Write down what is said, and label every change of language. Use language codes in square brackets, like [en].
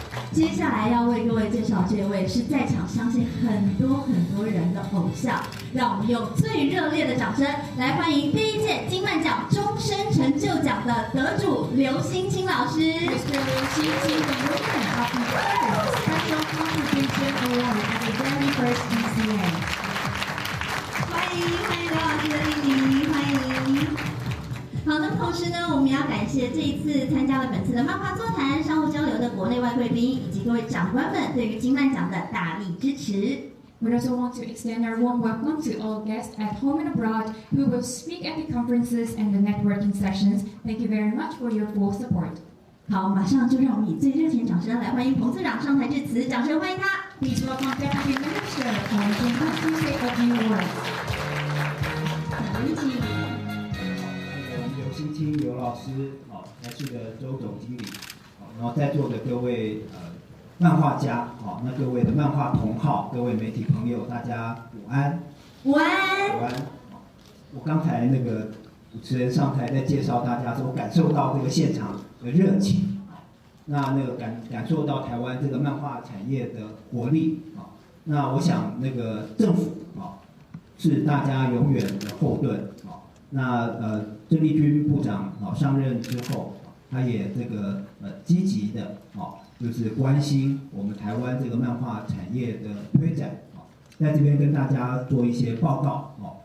[zh] 接下来要为各位介绍这位是在场相信很多人的偶像，让我们用最热烈的掌声来欢迎第1届金漫奖终身成就奖的得主刘欣清老师。 [en] 刘欣清的 winner of the Special Contribution Award at the very first DCA。 [zh] 欢迎刘老师的莅临，欢迎。好的，同时呢，我们要感谢这一次参加了本次的漫画座谈、商务交流的国内外贵宾，以及各位长官们对于金漫奖的大力支持。 [en] We also want to extend our warm welcome to all guests at home and abroad who will speak at the conferences and the networking sessions. Thank you very much for your full support. [zh] 好，马上就让我们以最热情掌声来欢迎彭次长上台致辞，掌声欢迎他。 [en] Please welcome Deputy Minister Hong Jin-ho to say opening words. [zh] 欣清刘老师，台视的周总经理，然后在座的各位漫画家，那各位的漫画同好，各位媒体朋友，大家午安。午安。午安。我刚才那个主持人上台在介绍大家的时候，我感受到这个现场的热情，那个感受到台湾这个漫画产业的活力，那我想那个政府是大家永远的后盾，那郑丽君部长上任之后，他也这个积极的就是关心我们台湾这个漫画产业的推展，在这边跟大家做一些报告。